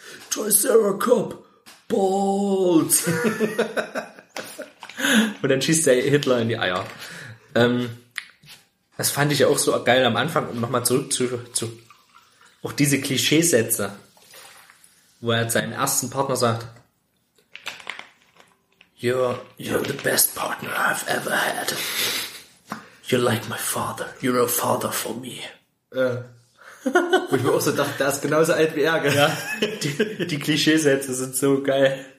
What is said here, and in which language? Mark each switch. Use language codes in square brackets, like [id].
[en] Triceratop, balls! [de] Und dann schießt der Hitler in die Eier. Das fand ich ja auch so geil am Anfang, um nochmal zurück zu auch diese Klischeesätze, wo er seinem ersten Partner sagt, [en] You're the best partner I've ever had. You're like my father. You're a father for me. [de] Wo ich mir auch so dachte, der ist genauso alt wie er, gell? Ja. Die Klischeesätze sind so geil.